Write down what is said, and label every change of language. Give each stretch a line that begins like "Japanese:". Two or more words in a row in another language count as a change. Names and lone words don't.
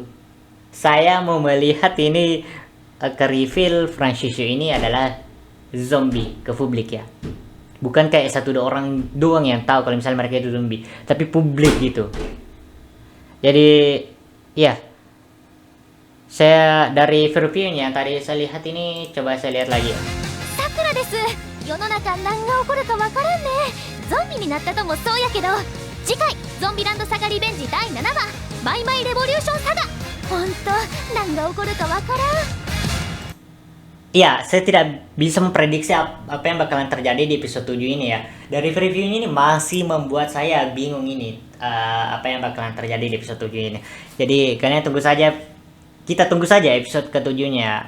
Indonesian: Saya mau melihat ini ke-reveal franchise ini adalah zombie ke publik ya. Bukan kayak 1-2 orang doang yang tahu kalau misalnya mereka itu zombie, tapi publik gitu. Jadi ya, saya dari reviewnya tadi saya lihat ini, coba saya lihat lagi ya.
Japanese: さくらです。世の中何が起こるかわからんね。ゾンビになったともそうやけど、次回ゾンビランドサガリベンジ第7話マイマイレボリューションサガ。ほんと何が起こるかわからん。
Indonesian: Iya, saya tidak bisa memprediksi apa yang bakalan terjadi di episode 7 ini ya. Dari reviewnya ini masih membuat saya bingung ini, apa yang bakalan terjadi di episode 7 ini. Jadi kalian tunggu saja, kita tunggu saja episode ke-7-nya.